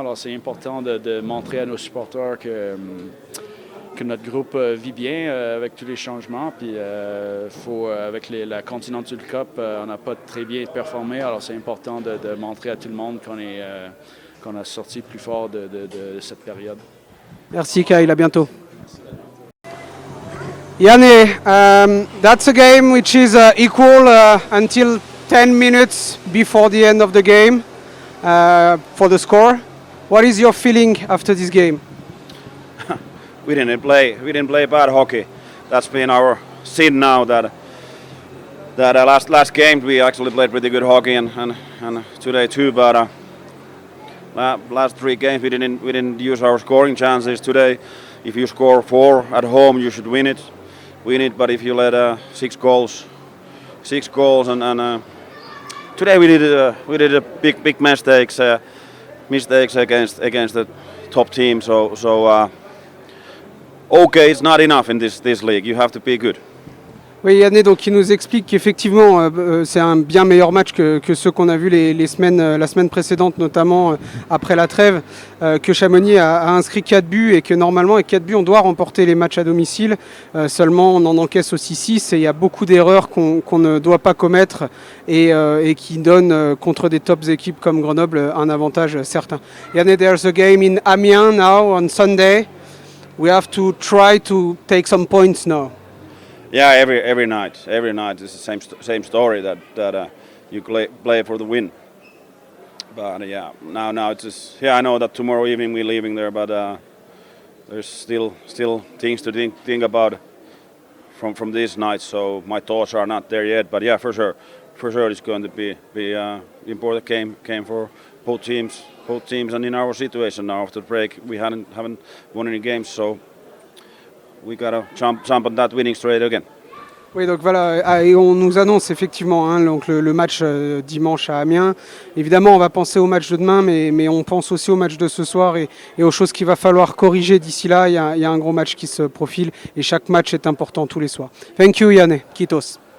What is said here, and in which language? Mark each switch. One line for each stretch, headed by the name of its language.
French: Alors, c'est important de montrer à nos supporters que notre groupe vit bien avec tous les changements. Puis, avec la Continental Cup, on n'a pas très bien performé. Alors, c'est important de montrer à tout le monde qu'on a sorti plus fort de cette période. Merci Kyle, à bientôt.
English: Yanni, that's a game which is equal until 10 minutes before the end of the game for the score. What is your feeling after this game? We didn't play bad hockey. That's been our sin now. That last game we actually played pretty good hockey and today too. But last three games we didn't use our scoring chances. Today, if you score 4 at home, you should win it. But if you let 6 goals, and today we did a big mistakes against the top team. So okay, it's not enough in this league. You have to be good.
French: Oui, Yanné, donc il nous explique qu'effectivement c'est un bien meilleur match que ceux qu'on a vus la semaine précédente, notamment après la trêve, que Chamonix a inscrit 4 buts et que normalement avec 4 buts on doit remporter les matchs à domicile, seulement on en encaisse aussi 6 et il y a beaucoup d'erreurs qu'on ne doit pas commettre et qui donnent contre des tops équipes comme Grenoble un avantage certain.
English: Yanné, there's a game in Amiens now on Sunday. We have to try to take some points now. Yeah, every night is the same story that you play for the win. But yeah, now it's just, I know that tomorrow evening we're leaving there, but there's still things to think about from this night. So my thoughts are not there yet. But yeah, for sure it's going to be important game for both teams, and in our situation now after the break we haven't won any games, so we gotta jump on that winning straight again.
French: Oui, donc voilà, et on nous annonce effectivement donc le match dimanche à Amiens. Évidemment, on va penser au match de demain, mais on pense aussi au match de ce soir et aux choses qu'il va falloir corriger d'ici là. Il y a un gros match qui se profile et chaque match est important tous les soirs.
English: Thank you, Yann.
Finnish: Kitos.